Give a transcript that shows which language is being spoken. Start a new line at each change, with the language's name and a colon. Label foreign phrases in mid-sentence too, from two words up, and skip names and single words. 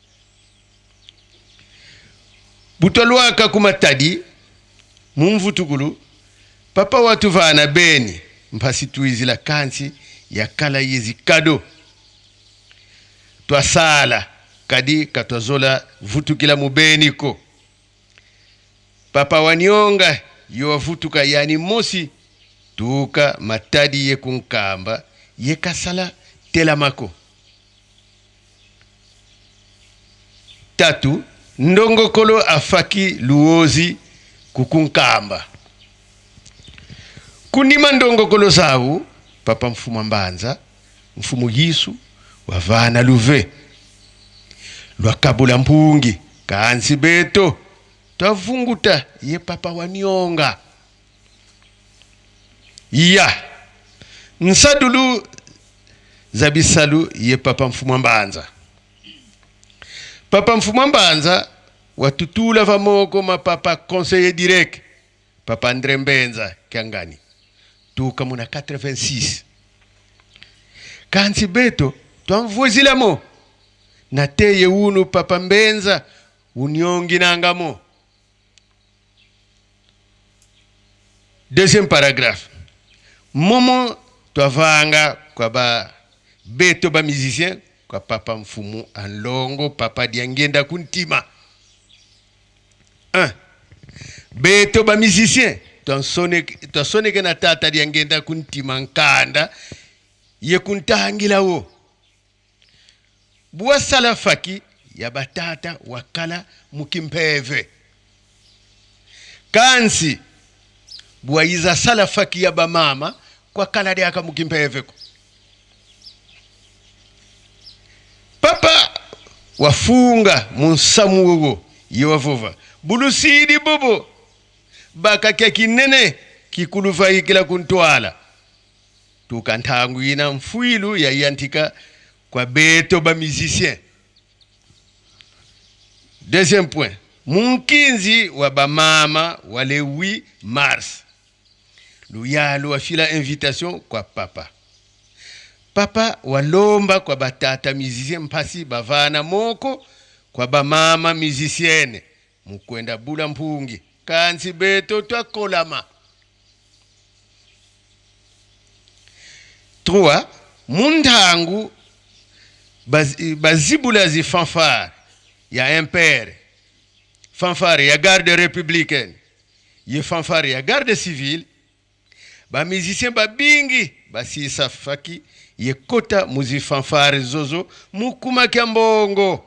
Kongo: Butolwaka kumatadi mumvutukulu papa watu vana beni mpasi tuizila kansi ya kala yezi kado twasala kadi katwazola vutukila mubeni ko papa wanyonga yo vutuka yani mosi tuka matadi ye kunkamba ye kasala telamako. 3. Ndongokolo afaki luozi kukunkamba. Kunima ndongokolo zawu, papa mfumu mbanza, mfumu Yesu, wavana luve. Lwakabula mpungi, kaansi beto, twavunguta ye papa wanyonga. Ya, nsadulu zabisalu ye papa mfumu mbanza. Papa mfumu mbanza watutula vamoko mapapa
French: conseiller direct
Kongo: papa Andre Mbenza kiangani tuka muna 86 kansi beto twamvuzilamo na teye unu papa mbenza unyongi nangamo.
French: Deuxième paragraphe.
Kongo: Momo twavanga kwa ba beto ba musicien kwa papa mfumu anlongo papa diangenda kuntima. 1. Beto ba musicien twasoneke na tata diangenda kuntima nkanda ye kuntahangila wo. Bua salafaki ya batata wakala mukimpeve. Kansi bua iza salafaki ya bamama kwa kala diaka mukimpeve ko. Papa wafunga munsamu wogo yewavuva. Bulusidi bobo baka kia kinene kikulufa ikila kuntwala. Tukantangu ina mfuilu ya yantika kwa beto ba musicien.
French: Deuxième point.
Kongo: Munkinzi wa ba mama wale 8 mars. Luyalo wafila invitation kwa papa. Papa walomba kwa batata musicien mpasi bavana moko kwa ba mama musicienne. Mukwenda bula mpungi. Kansi beto twakolama. 3. Mundangu bazibula zi fanfare ya impere, fanfare ya
French: garde républicaine,
Kongo: ye fanfare ya
French: garde civile,
Kongo: ba musicien ba bingi basi safaki ye kota muzi fanfare zozo mukuma kiambongo.